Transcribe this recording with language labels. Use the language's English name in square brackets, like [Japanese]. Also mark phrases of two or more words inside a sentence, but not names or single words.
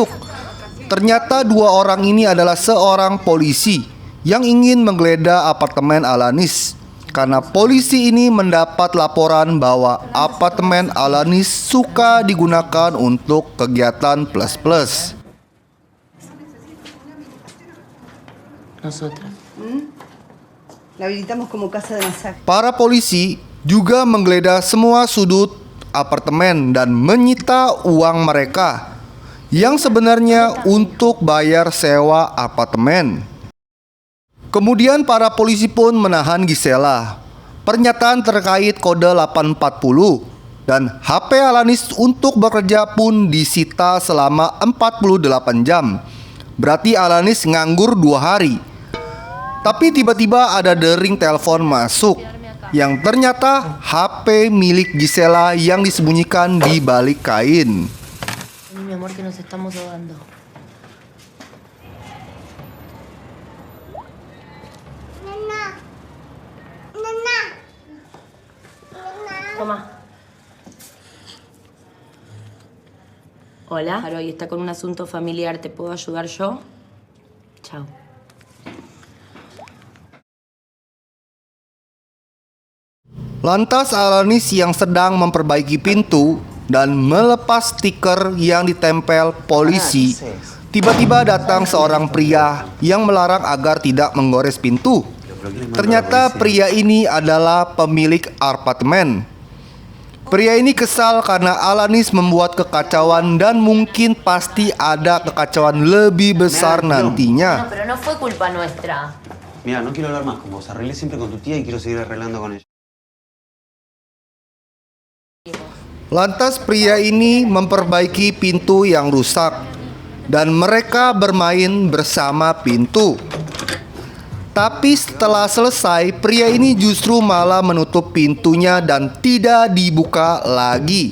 [Indonesian] Ternyata 2 orang ini adalah seorang polisi yang ingin menggeledah apartemen Alanis karena polisi ini mendapat laporan bahwa apartemen Alanis suka digunakan untuk kegiatan plus-plus. [Spanish] Nosotras. La habilitamos como casa de masaje. [Indonesian] Para polisi juga menggeledah semua sudut apartemen dan menyita uang mereka yang sebenarnya untuk bayar sewa apartemen. Kemudian para polisi pun menahan Gisela. Pernyataan terkait kode 840 dan HP Alanis untuk bekerja pun disita selama 48 jam. Berarti Alanis nganggur 2 hari. Tapi tiba-tiba ada dering telepon masuk yang ternyata HP milik Gisela yang disembunyikan di balik kain. [Spanish] Mi amor, que nos estamos ahogando. Toma. Hola. Hoy está con un asunto familiar. ¿Te puedo ayudar yo? Chao. [Indonesian] Lantas Alanis yang sedang memperbaiki pintu dan melepas stiker yang ditempel polisi, tiba-tiba datang seorang pria yang melarang agar tidak menggores pintu. Ternyata pria ini adalah pemilik apartemen. Pria ini kesal karena Alanis membuat kekacauan dan mungkin pasti ada kekacauan lebih besar nantinya. [Spanish] No, pero no fue culpa nuestra. Mira, no quiero hablar más con vos. Arreglé siempre con tu tía y quiero seguir arreglando con ella. [Indonesian] Lantas pria ini memperbaiki pintu yang rusak dan mereka bermain bersama pintu. Tapi setelah selesai, pria ini justru malah menutup pintunya dan tidak dibuka lagi.